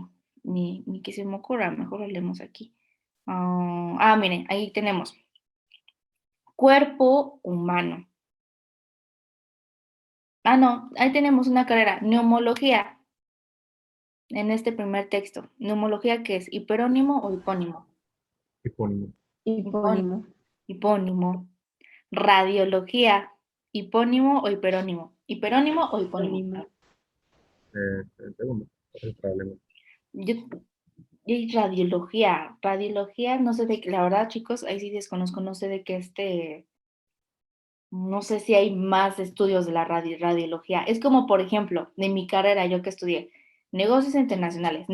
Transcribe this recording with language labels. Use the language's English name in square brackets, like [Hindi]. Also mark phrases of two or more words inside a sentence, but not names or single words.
[Spanish] Ni que se me ocurra, mejor lo leemos aquí. Miren, ahí tenemos. Cuerpo humano. No, ahí tenemos una carrera, neumología. en este primer texto? Neumología, ¿qué es? ¿Hiperónimo o hipónimo? Hipónimo. Hipónimo. Hipónimo. Radiología, ¿hipónimo o hiperónimo? ¿Hiperónimo o hipónimo? Hipónimo. El segundo, ese problema. Yo, y radiología, no sé de qué, la verdad, chicos, ahí sí desconozco, no sé de qué no sé si hay más estudios de la radiología. Es como, por ejemplo, de mi carrera, yo que estudié negocios internacionales.